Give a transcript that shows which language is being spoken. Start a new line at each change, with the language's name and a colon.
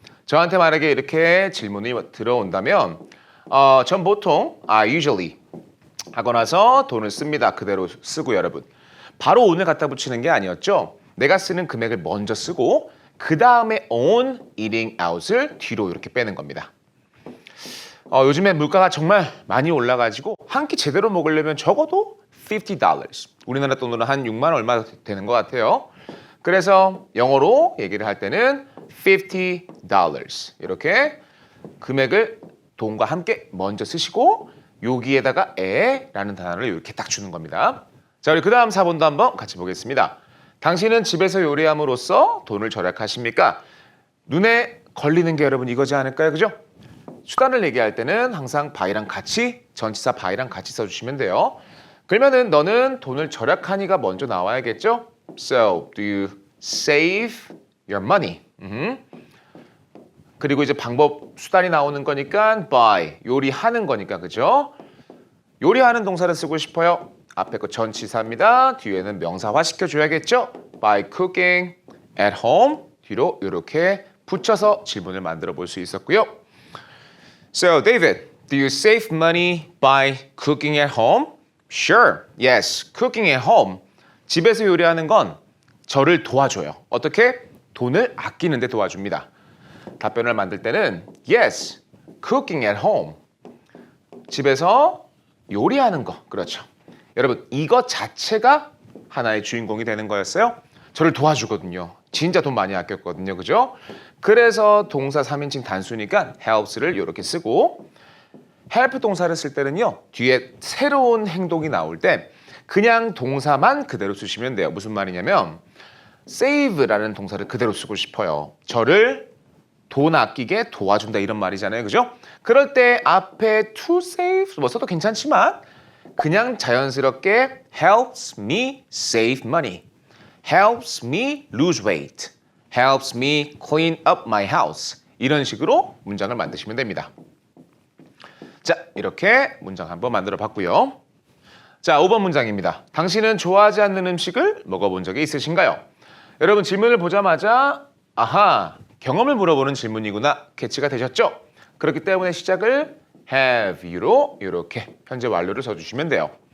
Korean: 저한테 만약에 이렇게 질문이 들어온다면 전 보통 usually 하고 나서 돈을 씁니다. 그대로 쓰고 여러분. 바로 오늘 갖다 붙이는 게 아니었죠. 내가 쓰는 금액을 먼저 쓰고 그 다음에 on eating out 을 뒤로 이렇게 빼는 겁니다. 요즘에 물가가 정말 많이 올라가지고 한 끼 제대로 먹으려면 적어도 $50. 우리나라 돈으로 한 6만 얼마 되는 것 같아요. 그래서 영어로 얘기를 할 때는 $50 이렇게 금액을 돈과 함께 먼저 쓰시고 여기에다가 에라는 단어를 이렇게 딱 주는 겁니다. 자, 우리 그 다음 4번도 한번 같이 보겠습니다. 당신은 집에서 요리함으로써 돈을 절약하십니까? 눈에 걸리는 게 여러분 이거지 않을까요? 그죠? 수단을 얘기할 때는 항상 by랑 같이 전치사 by랑 같이 써주시면 돼요. 그러면은 너는 돈을 절약하니가 먼저 나와야겠죠?
English: So, do you save your money?
Korean: 그리고 이제 방법, 수단이 나오는 거니까 by, 요리하는 거니까 그죠? 요리하는 동사를 쓰고 싶어요. 앞에 거 전치사입니다. 뒤에는 명사화 시켜줘야겠죠?
English: By cooking at home.
Korean: 뒤로 이렇게 붙여서 질문을 만들어 볼 수 있었고요.
English: So, David, do you save money by cooking at home? Sure, yes, cooking at home.
Korean: 집에서 요리하는 건 저를 도와줘요. 어떻게? 돈을 아끼는 데 도와줍니다.
English: 답변을 만들 때는 yes, cooking at home.
Korean: 집에서 요리하는 거, 그렇죠. 여러분, 이것 자체가 하나의 주인공이 되는 거였어요. 저를 도와주거든요. 진짜 돈 많이 아꼈거든요. 그죠? 그래서 동사 3인칭 단수니까 helps를 이렇게 쓰고 help 동사를 쓸 때는요. 뒤에 새로운 행동이 나올 때 그냥 동사만 그대로 쓰시면 돼요. 무슨 말이냐면 save라는 동사를 그대로 쓰고 싶어요. 저를 돈 아끼게 도와준다 이런 말이잖아요. 그죠?
English: 그럴 때 앞에 to save 뭐 써도 괜찮지만 그냥 자연스럽게 helps me save money, helps me lose weight, helps me clean up my house 이런 식으로 문장을 만드시면 됩니다.
Korean: 자, 이렇게 문장 한번 만들어 봤고요. 자, 5번 문장입니다. 당신은 좋아하지 않는 음식을 먹어본 적이 있으신가요? 여러분 질문을 보자마자 아하, 경험을 물어보는 질문이구나 캐치가 되셨죠? 그렇기 때문에 시작을 have you로 이렇게 현재 완료를 써주시면 돼요.